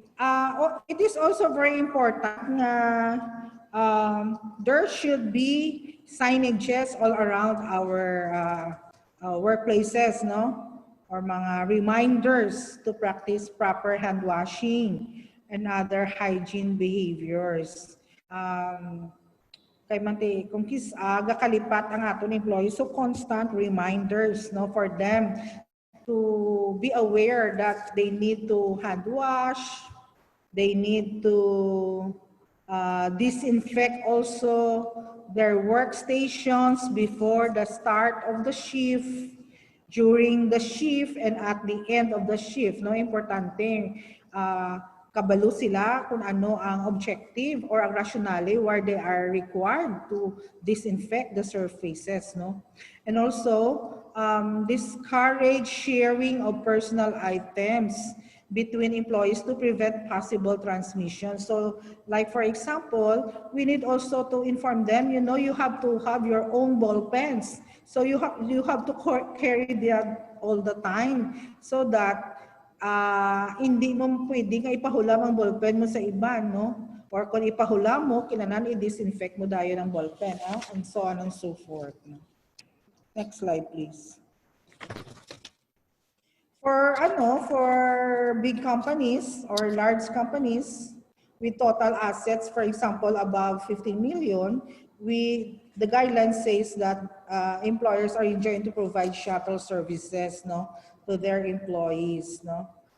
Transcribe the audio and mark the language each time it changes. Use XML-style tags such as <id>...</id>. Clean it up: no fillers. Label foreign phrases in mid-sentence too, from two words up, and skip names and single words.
<en>It is also very important there should be signages all around our workplaces, no? Or mga reminders to practice proper hand washing and other hygiene behaviors.</en> <hil>Kay mante kung gakalipat ang aton employees,</hil> <en>so constant reminders, no, for them to be aware that they need to hand wash, they need to disinfect also their workstations before the start of the shift, during the shift, and at the end of the shift. No,</en> <hil>importante kabalo sila kung ano ang</hil> <en>objective or ang rationale where they are required to disinfect the surfaces, no? And also discourage sharing of personal items between employees to prevent possible transmission. So like for example, we need also to inform them, you know, you have to have your own ball pens. So you have to carry that all the time so that</en> <hil>hindi mo pwede nga ipahulam ang ballpen mo sa iba,</hil> <en>no?</en> <hil>Or kung ipahulam mo, kailangan i-disinfect mo dayo ng ballpen,</hil> <en>and so on and so forth. No? Next slide, please. For big companies or large companies with total assets, for example, above 15 million, the guideline says that employers are enjoined to provide shuttle services, no, to their employees, no.</en>